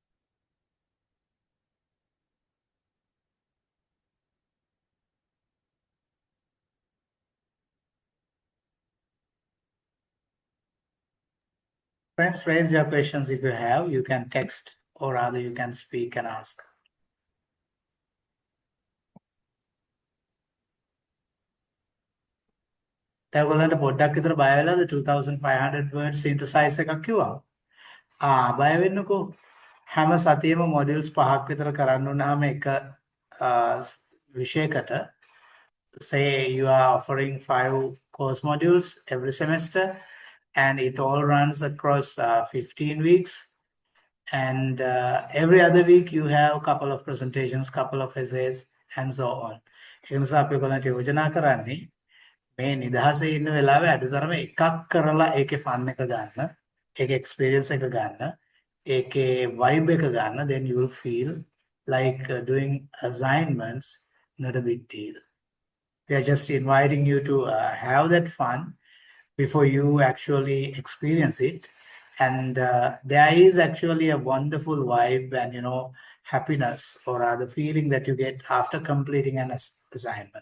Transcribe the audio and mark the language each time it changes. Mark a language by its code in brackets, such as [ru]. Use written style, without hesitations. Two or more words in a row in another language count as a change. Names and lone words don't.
[en] Friends, raise your questions if you have. You can text or rather you can speak and ask. [si] ඔයගොල්ලන්ට පොඩ්ඩක් විතර බය වෙලාද 2500 [en] words synthesize [si] එකක් කිව්වා. බය වෙන්නකෝ. හැම සතියෙම modules 5ක් විතර කරන්න උනහම එක විෂයකට, [en] say you are offering 5 course modules every semester and it all runs across 15 weeks, and every other week you have a couple of presentations, couple of essays and so on. [si] ඒ නිසා අපි ඔයගොල්ලන්ට යෝජනා කරන්නේ මේ නිදහසේ ඉන්න වෙලාවේ අඩුතරම එකක් කරලා ඒකේ ෆන් එක ගන්න, ඒකේ එක්ස්පීරියන්ස් එක ගන්න, ඒකේ වයිබ් එක ගන්න, [en] then you will feel like doing assignments not a big deal. We are just inviting you to have that fun before you actually experience it. And there is actually a wonderful vibe and happiness or rather feeling that you get after completing an assignment.